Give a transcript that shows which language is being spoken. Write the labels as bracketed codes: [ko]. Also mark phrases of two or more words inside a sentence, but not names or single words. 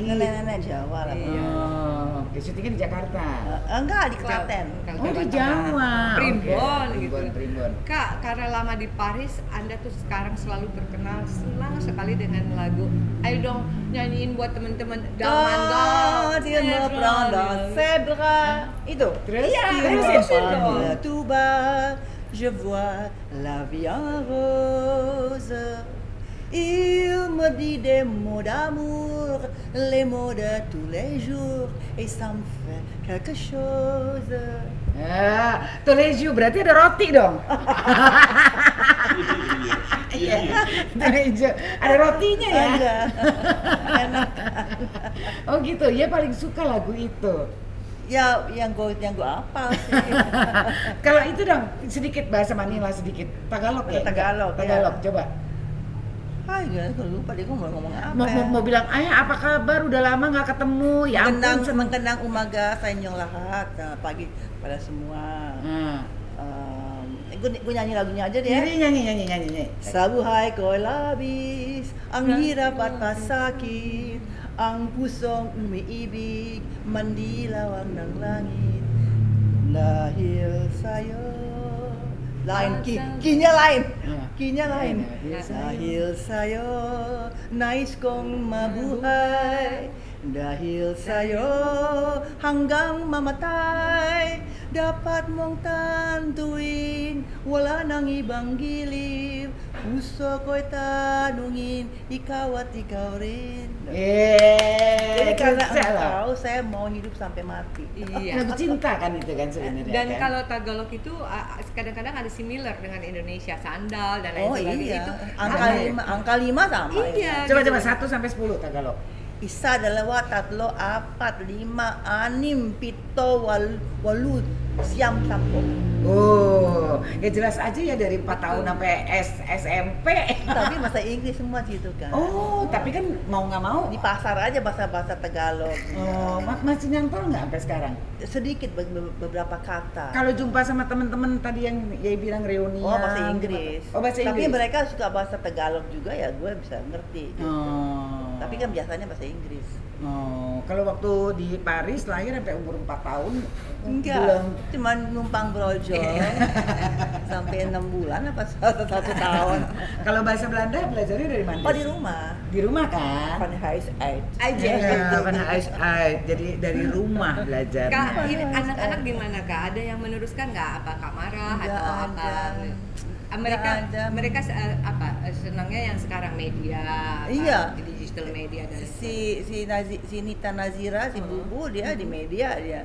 [id] Nenek Jawa lah. Iya. Oh, oke, syutingnya di Jakarta. Enggak di Klaten. Oh, di Jawa. Primbon Oke, gitu. Primbon. Kak, karena lama di Paris, Anda tuh sekarang selalu terkenal senang sekali dengan lagu. Ayo dong nyanyiin buat teman-teman Dalmando. [fr] Quand il me prend dans ses bras. [id] Itu. Terus? Iya, Terusin. terusin dong. [fr] Tout bas, je vois la vie en rose. Il me dit des mots d'amour, les mots de tous les jours, et ça me fait quelque chose. [id] Ya, Tuleju berarti ada roti dong. Iya, Tuleju. Ada rotinya ya. Ada. Enak. Oh gitu, ya paling suka lagu itu. Ya, yang gue hafal sih. Kalau itu dong, sedikit bahasa Manila sedikit. Tagalog ya? Tagalog, ya. Tagalog, coba. Hai, gue lupa deh gue mau ngomong apa. Mau bilang, ayah apa kabar? Udah lama nggak ketemu. Ya ampun, seneng. [tl] Mengenang umaga sa inyong lahat, [id] pagi pada semua. Hmm. gue nyanyi lagunya aja deh. Jadi nyanyi. [tl] Sabuhay ko'y labis, ang hirap at masakit, ang pusong umiibig, mandilaw ang ng langit. Dahil sa'yo. Lain, kinya lain. Kinya lain. Dahil sa'yo, nais kong mabuhay. Dahil sa'yo, hanggang mamatay, dapat mong tantuin, wala nang ibang giliw. Puso ko'y tanungin, ikaw at ikaw rin. [id] Jadi karena engkau, saya mau hidup sampai mati. Iya. Lagu cinta kan itu kan sebenarnya. Dan kan? kalau Tagalog itu kadang-kadang ada similar dengan Indonesia, sandal dan lain Oh sebagainya. iya, Itu angka 5 sama. Iya. Coba gitu. 1 sampai 10 Tagalog. [tl] Isa, dalawa, tatlo, apat, lima, anim, pito, walu, siyam, sampo. [id] Oh, ya jelas aja ya dari 4 tahun sampai SMP. Tapi bahasa Inggris semua gitu kan. Oh, tapi kan mau nggak mau. Di pasar aja bahasa-bahasa Tagalog. Oh, masih nyantol nggak sampai sekarang? Sedikit beberapa kata. Kalau jumpa sama teman-teman tadi yang ya bilang reuni. Oh, bahasa Inggris. Oh, bahasa Tapi Inggris. mereka suka bahasa Tagalog juga ya, gue bisa ngerti. Gitu. Oh. Tapi kan biasanya bahasa Inggris. Oh, kalau waktu di Paris lahir sampai umur 4 tahun. Enggak, cuma numpang brojol sampai 6 bulan apa 1 tahun. Kalau bahasa Belanda belajarnya dari mana? Oh, di rumah. Di rumah kan? [nl] Van huis uit. [id] Aja. Ya, [nl] van huis uit. [id] Jadi dari rumah belajar. Kak, ini anak-anak gimana Kak? Ada yang meneruskan nggak? Apa Kak marah Nggak atau ada. apa? Mereka Nggak ada. mereka senangnya yang sekarang media, Iya. di digital media dan Si Nita Nazira, si Bubu dia di media dia.